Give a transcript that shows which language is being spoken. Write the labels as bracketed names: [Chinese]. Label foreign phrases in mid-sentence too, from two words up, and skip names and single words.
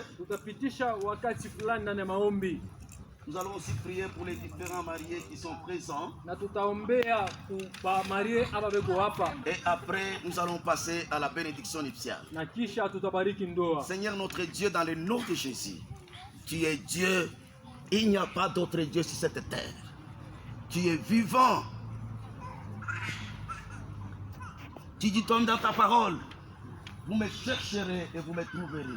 [Swahili] Tutapitisha wakati fulani ndani ya maombi. [French] Nous allons aussi prier pour les différents mariés qui sont présents. [Swahili] Na tutaombea kwa marie hapa beko hapa. [French] Et après, nous allons passer à la bénédiction nuptiale. [Swahili] Na kisha tutabariki ndoa. [French] Seigneur notre Dieu, dans le nom de Jésus, tu es Dieu. Il n'y a pas d'autre Dieu sur cette terre. Tu es vivant. Tu dis dans ta parole, vous me chercherez et vous me trouverez.